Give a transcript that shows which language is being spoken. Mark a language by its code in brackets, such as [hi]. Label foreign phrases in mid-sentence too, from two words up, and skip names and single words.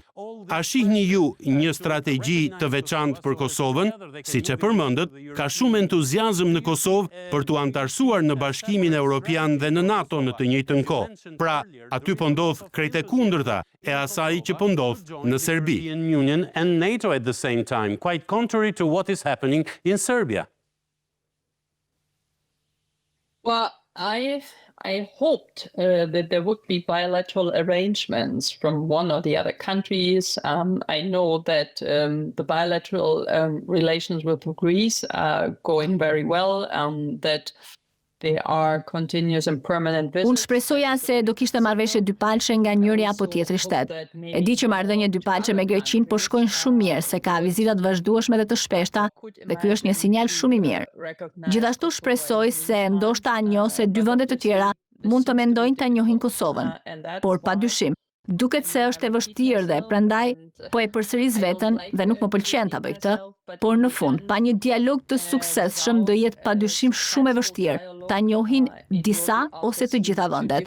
[sq] A shihni ju një strategji të veçantë për Kosovën? Siç e përmendët, ka shumë entuziazëm në Kosovë për t'u anëtarësuar në Bashkimin Evropian dhe në NATO në të njëjtën kohë. Pra, aty po ndodh krejt e kundërta e asaj që po ndodh në Serbi. [en] Union and NATO at the same time, quite contrary to what is happening in Serbia. Well, I hoped that there would be bilateral arrangements from one or the other countries. I know that the bilateral relations with Greece are going very well, that there are continuous and permanent visits. [sq] Unë shpresoja se do kishte marrëveshje dypalçe nga njëri apo tjetri shtet. E di që marrëdhënie dypalçe me Greqinë po shkojnë shumë mirë, se ka vizitat vazhdueshme dhe të shpeshta, dhe ky është një sinjal shumë i mirë. Gjithashtu shpresoj se ndoshta njo se 2 vende të tjera mund të mendojnë ta njohin Kosovën, por padyshim, Duket se është e vështirë dhe prandaj po e përsëris veten dhe nuk më pëlqen ta bëj këtë, por në fund, pa një dialog të suksesshëm do jetë padyshim shumë e vështirë ta njohin disa ose të gjitha vendet.